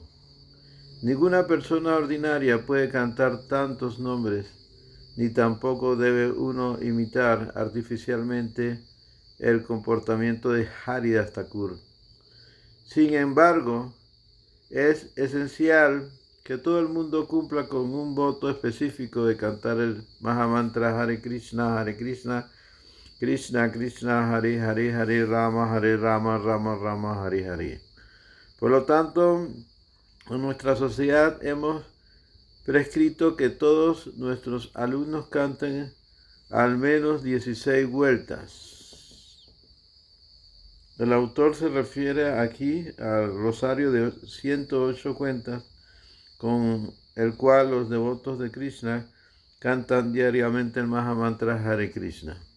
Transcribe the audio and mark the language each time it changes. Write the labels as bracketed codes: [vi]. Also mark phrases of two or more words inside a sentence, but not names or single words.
[es] Ninguna persona ordinaria puede cantar tantos nombres, ni tampoco debe uno imitar artificialmente el comportamiento de Haridas Thakur. Sin embargo, es esencial que todo el mundo cumpla con un voto específico de cantar el Mahamantra [sa] Hare Krishna, Krishna Krishna, Hare Hare, Hare Rama, Rama Rama, Hare Hare. [es] Por lo tanto, en nuestra sociedad hemos prescrito que todos nuestros alumnos canten al menos 16 vueltas. El autor se refiere aquí al rosario de 108 cuentas con el cual los devotos de Krishna cantan diariamente el Mahamantra Hare Krishna.